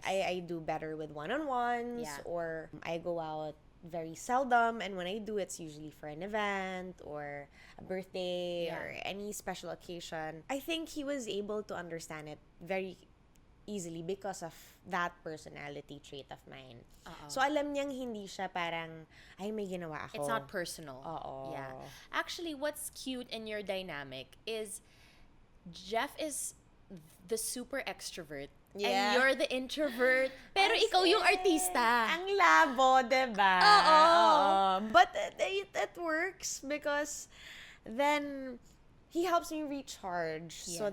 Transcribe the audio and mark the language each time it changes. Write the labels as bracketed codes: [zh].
[en] I do better with one-on-ones, or I go out very seldom, and when I do, it's usually for an event or a birthday or any special occasion. I think he was able to understand it very easily because of that personality trait of mine. [tl] So, alam niyang hindi siya parang, ay, may ginawa ako. [en] It's not personal. [tl] Oo. [en] Yeah. Actually, what's cute in your dynamic is Jeff is the super extrovert. Yeah. And you're the introvert. [tl] Pero ikaw yung artista. Ang labo, diba? Oo. [en] But it works because then he helps me recharge so